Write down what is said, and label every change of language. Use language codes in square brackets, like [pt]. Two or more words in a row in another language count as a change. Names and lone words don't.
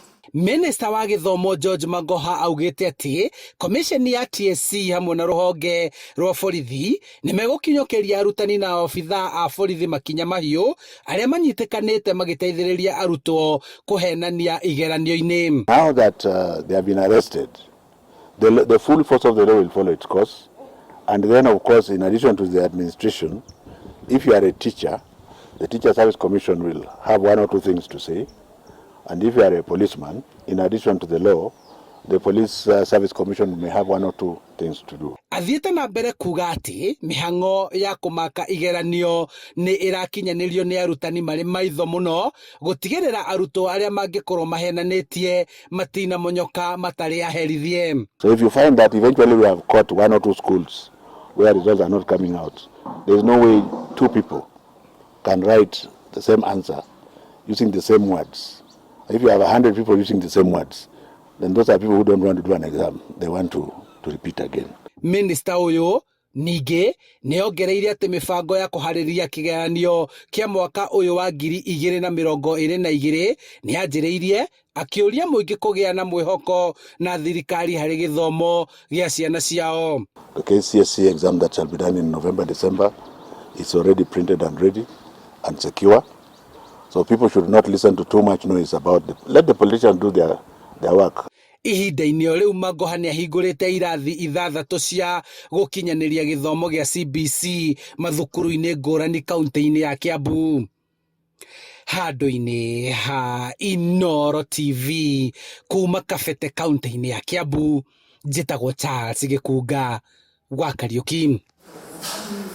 [ki] Minista wa gĩthomo George Magoha augĩte atĩ komisheni ya TSC hamwe na rũhonge rwa borithi nĩmegũkinyũkĩria arutani na obithaa a borithi makinya mahiũ arĩa manyitĩkanĩte magĩteithĩrĩria arutwo kũhenania igeranio-inĩ. [en] Now that they have been arrested, the full force of the law will follow its course, and then of course in addition to the administration, if you are a teacher, the Teacher Service Commission will have one or two things to say. And if you are a policeman, in addition to the law, the Police Service Commission may have one or two things to do. [ki] Athiĩte na mbere kuga atĩ mĩhang'o ya kũmaka igeranio nĩ ĩrakinyanĩrio nĩ arutani marĩ maitho mũno gũtigĩrĩra arutwo arĩa mangĩkorwo mahenanĩtie matinamonyoka matarĩ aherithie. [en] So if you find that eventually we have caught one or two schools where results are not coming out, there is no way two people can write the same answer using the same words. If you have 100 people using the same words, then those are people who don't want to do an exam. They want to repeat again. [ki] Minister ũyũ ningĩ nĩongereire atĩ mĩbango ya kũharĩria kĩgeranio kĩa mwaka ũyũ wa 2022 nĩyanjĩrĩirie, akĩũria mũingĩ kũgĩa na mwĩhoko na thirikari harĩ gĩthomo gĩa ciana ciao. [en] The KCSE exam that shall be done in November, December is already printed and ready and secure. So people should not listen to too much noise about it. Let the politicians do their work. [ki] Ihinda-inĩ o rĩu Magoha nĩahingũrĩte irathi 6 cia gũkinyanĩria gĩthomo gĩa CBC mathukuru-inĩ ngũrani kaunti-inĩ ya Kiambu. Handũ-inĩ ha Inooro TV kuma Kabete kaunti-inĩ ya Kiambu, njĩtagwo Charles Gĩkunga gwa Kariũki.